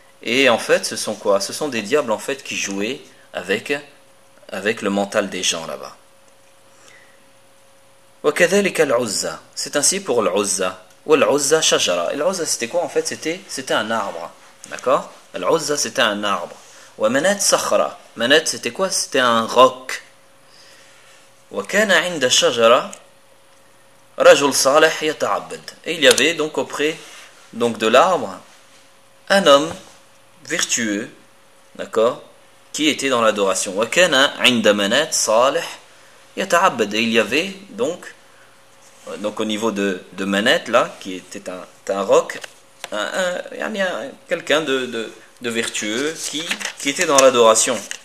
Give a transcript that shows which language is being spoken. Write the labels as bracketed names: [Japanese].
[French] Et en fait ce sont quoi? Ce sont des diables en fait qui jouaient avec le mental des gens là-bas. [Arabic] وكذلك العزة. [French] C'est ainsi pour العزة. [Arabic] والعزة شجرة. [French] العزة c'était quoi en fait? C'était un arbre. D'accord? العزة c'était un arbre. [Arabic] ومنات صخرة. [French] منات c'était quoi? C'était un roc. [Arabic] وكان عند الشجرة رجل صالح يتعبد. [French] Et il y avait donc auprès donc de l'arbre un homme vertueux, d'accord, qui était dans l'adoration. [Arabic] وكان عند منات صالح يتعبد. [French] Et il y avait donc au niveau de Manette là, qui était un roc, un quelqu'un de vertueux qui était dans l'adoration.